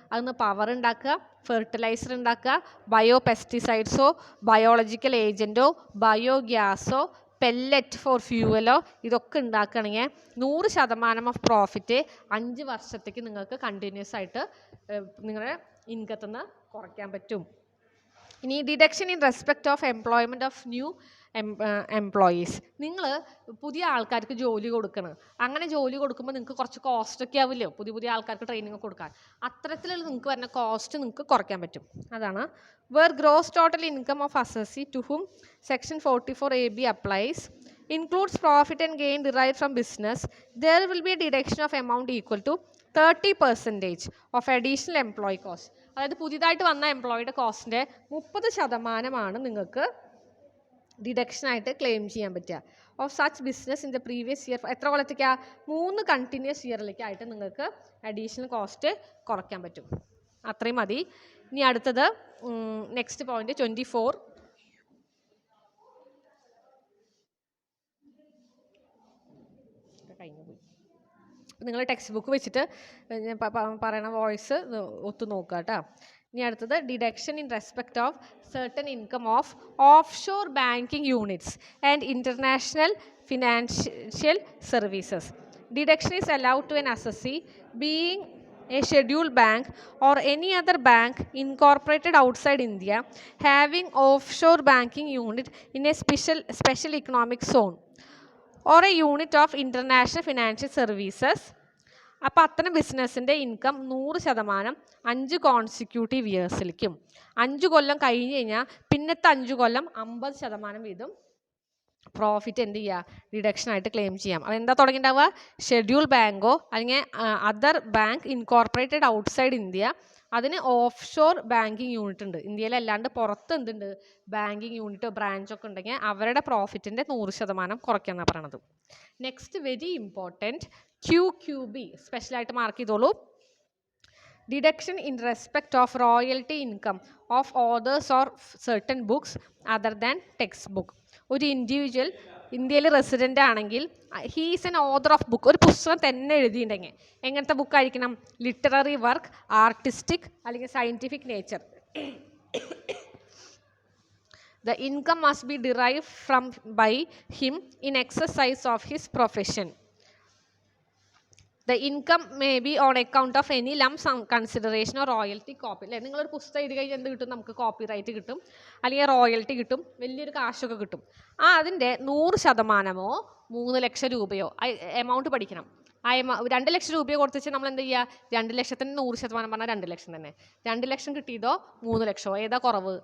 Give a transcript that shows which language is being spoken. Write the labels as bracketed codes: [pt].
[ml] അതിന്ന് പവർ ഉണ്ടാക്കുക, ഫെർട്ടിലൈസർ ഉണ്ടാക്കുക, ബയോ പെസ്റ്റിസൈഡ്സോ ബയോളജിക്കൽ ഏജൻറ്റോ ബയോഗ്യാസോ പെല്ലറ്റ് ഫോർ ഫ്യൂവലോ ഇതൊക്കെ ഉണ്ടാക്കുകയാണെങ്കിൽ 100% ഓഫ് പ്രോഫിറ്റ് 5 വർഷത്തേക്ക് നിങ്ങൾക്ക് കണ്ടിന്യൂസ് ആയിട്ട് നിങ്ങളുടെ ഇൻകത്തിൽ നിന്ന് കുറയ്ക്കാൻ പറ്റും. [en] ഇനി deduction in respect of employment of new employees. [ml] നിങ്ങൾ പുതിയ ആൾക്കാർക്ക് ജോലി കൊടുക്കണം. അങ്ങനെ ജോലി കൊടുക്കുമ്പോൾ നിങ്ങൾക്ക് കുറച്ച് കോസ്റ്റ് ഒക്കെ ആവില്ലോ പുതിയ ആൾക്കാർക്ക് ട്രെയിനിങ് കൊടുക്കാൻ. അത്തരത്തിലുള്ള നിങ്ങൾക്ക് വരുന്ന കോസ്റ്റ് നിങ്ങൾക്ക് കുറയ്ക്കാൻ പറ്റും. അതാണ് [en] Where gross total income of assessee to whom section 44AB applies includes profit and gain derived from business, there will be a deduction of amount equal to 30% of additional employee cost. [ml] അതായത് പുതിയതായിട്ട് വന്ന എംപ്ലോയിയുടെ കോസ്റ്റിൻ്റെ 30% നിങ്ങൾക്ക് ഡിഡക്ഷനായിട്ട് claim ചെയ്യാൻ പറ്റുക. [en] Of such business in the previous year. [ml] എത്ര കൊല്ലത്തേക്കാണ്? 3 continuous ഇയറിലേക്കായിട്ട് നിങ്ങൾക്ക് additional cost കുറയ്ക്കാൻ പറ്റും. അത്രയും മതി. ഇനി അടുത്തത് നെക്സ്റ്റ് പോയിന്റ് 24. നിങ്ങൾ ടെക്സ്റ്റ് ബുക്ക് വെച്ചിട്ട് ഞാൻ പറയണ വോയിസ് ഒത്തു നോക്കുക കേട്ടോ. ഇനി അടുത്തത് [en] Deduction in respect of certain income of offshore banking units and international financial services. Deduction is allowed to an assessee being a scheduled bank or any other bank incorporated outside India having offshore banking unit in a special economic zone or a unit of international financial services. [ml] അപ്പോൾ അത്തരം ബിസിനസ്സിൻ്റെ income 100% 5 consecutive ഇയേഴ്സിലേക്കും 5 കൊല്ലം കഴിഞ്ഞ് കഴിഞ്ഞാൽ പിന്നത്തെ 5 കൊല്ലം 50% വീതം profit എന്ത് ചെയ്യുക? ഡിഡക്ഷനായിട്ട് claim ചെയ്യാം. അതെന്താ തുടങ്ങിയിട്ടുണ്ടാവുക? ഷെഡ്യൂൾ ബാങ്കോ അല്ലെങ്കിൽ [en] other bank incorporated outside India, [ml] അതിന് ഓഫ് ഷോർ ബാങ്കിങ് യൂണിറ്റ് ഉണ്ട്. ഇന്ത്യയിലല്ലാണ്ട് പുറത്ത് എന്തുണ്ട്? ബാങ്കിങ് യൂണിറ്റോ ബ്രാഞ്ചൊക്കെ ഉണ്ടെങ്കിൽ അവരുടെ പ്രോഫിറ്റിൻ്റെ 100% കുറയ്ക്കാന്നാണ് പറയണത്. [en] next very important [ml] QQB സ്പെഷ്യലായിട്ട് മാർക്ക് ചെയ്തോളൂ. [en] Deduction in respect of royalty income of authors or certain books other than text book. [ml] ഒരു ഇൻഡിവിജ്വൽ ഇന്ത്യയിൽ റെസിഡൻ്റ് ആണെങ്കിൽ [en] he's an author of book, [ml] ഒരു പുസ്തകം തന്നെ എഴുതിയിട്ടുണ്ടെങ്കിൽ എങ്ങനത്തെ ബുക്കായിരിക്കണം? [en] Literary work, artistic അല്ലെങ്കിൽ scientific nature. The income must be derived from by him in exercise of his profession. The income may be on account of any lump sum consideration or royalty copy. [ml] അല്ലേ, നിങ്ങളൊരു പുസ്തകം എഴുതി കഴിഞ്ഞാൽ എന്ത് കിട്ടും? നമുക്ക് copyright കിട്ടും, അല്ലെങ്കിൽ റോയൽറ്റി കിട്ടും, വലിയൊരു കാശൊക്കെ കിട്ടും. അതിൻ്റെ 100%, 3 ലക്ഷം രൂപയോ എമൗണ്ട് പഠിക്കണം. 2 ലക്ഷം രൂപയോ കൊടുത്ത് വെച്ചാൽ നമ്മൾ എന്ത് ചെയ്യുക? 2 ലക്ഷത്തിന് 100% പറഞ്ഞാൽ 2 ലക്ഷം തന്നെ. 2 ലക്ഷം കിട്ടിയതോ 3 ലക്ഷമോ ഏതാ കുറവ്?